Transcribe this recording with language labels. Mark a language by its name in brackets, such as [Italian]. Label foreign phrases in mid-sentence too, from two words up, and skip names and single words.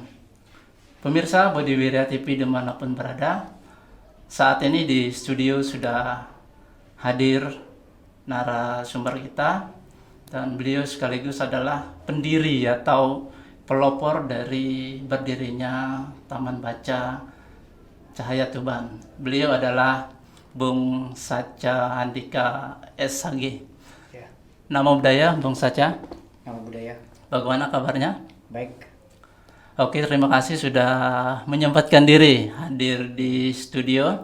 [Indonesian] Pemirsa Budi Wirya TV dimanapun berada, saat ini di studio sudah hadir narasumber kita, dan beliau sekaligus adalah pendiri atau pelopor dari berdirinya Taman Baca Cahaya Tuban. Beliau adalah Bung Sacha Handika SHG. Ya. [Pali] Namo Buddhaya, Bung Sacha. Namo Buddhaya. [Indonesian] Bagaimana kabarnya? Baik. Oke, terima kasih sudah menyempatkan diri hadir di studio.